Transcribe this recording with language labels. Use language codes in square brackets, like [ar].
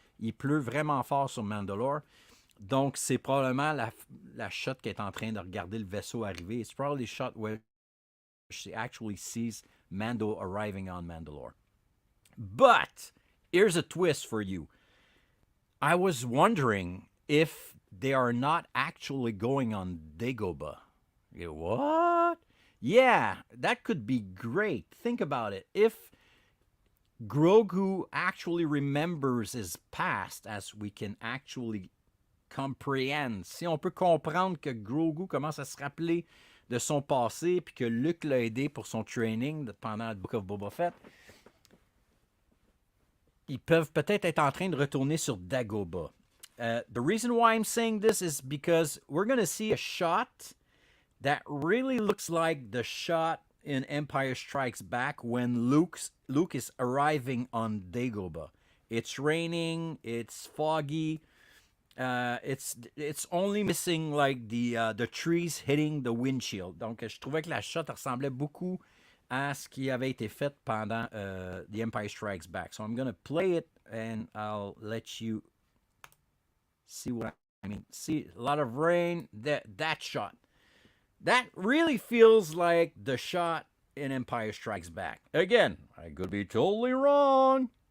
[fr] Il pleut vraiment fort sur Mandalore. Donc, c'est probablement la shot qui est en train de regarder le vaisseau arriver. [en] It's probably the shot where she actually sees Mando arriving on Mandalore. But here's a twist for you. I was wondering if they are not actually going on Dagobah. What? Yeah, that could be great. Think about it. If Grogu actually remembers his past, as we can actually comprehend, [fr] si on peut comprendre que Grogu commence à se rappeler de son passé, puis que Luke l'a aidé pour son training pendant le Book of Boba Fett, ils peuvent peut-être être en train de retourner sur Dagobah. [en] The reason why I'm saying this is because we're going to see a shot that really looks like the shot in Empire Strikes Back when Luke is arriving on Dagobah. It's raining, it's foggy, it's only missing like the trees hitting the windshield. [fr] Donc je trouvais que la shot ressemblait beaucoup à ce qui avait été fait pendant The Empire Strikes Back. [en] So I'm going to play it and I'll let you see what I mean. See, a lot of rain, that shot. That really feels like the shot in Empire Strikes Back. Again, I could be totally wrong.